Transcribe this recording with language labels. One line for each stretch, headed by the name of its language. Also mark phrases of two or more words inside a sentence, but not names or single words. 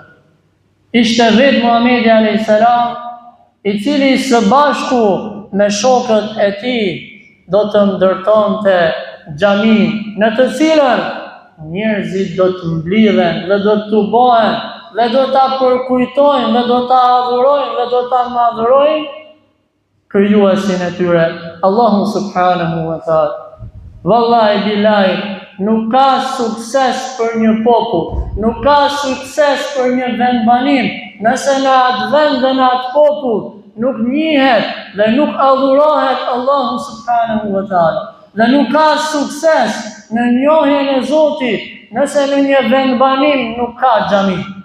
Albanian: Ishte vetë Muhamedi
Arabic: عليه السلام,
Albanian: i cili së bashku me shokët e tij do të ndërtonte xhamin në të cilën njerëzit do të mblidhen dhe do të tubohen dhe do ta përkujtojnë dhe do ta adhurojnë dhe do ta madhrojnë krijuesin e tyre, Allahu
Arabic: سبحانه وتعالى. والله بالله,
Albanian: nuk ka sukses për një popull, nuk ka sukses për një vendbanim nëse në atë vend dhe në atë popull nuk njihet dhe nuk adhurohet Allahu
Arabic: سبحانه وتعالى.
Albanian: Dhe nuk ka sukses në njohjen e Zotit nëse në një vendbanim nuk ka xhami.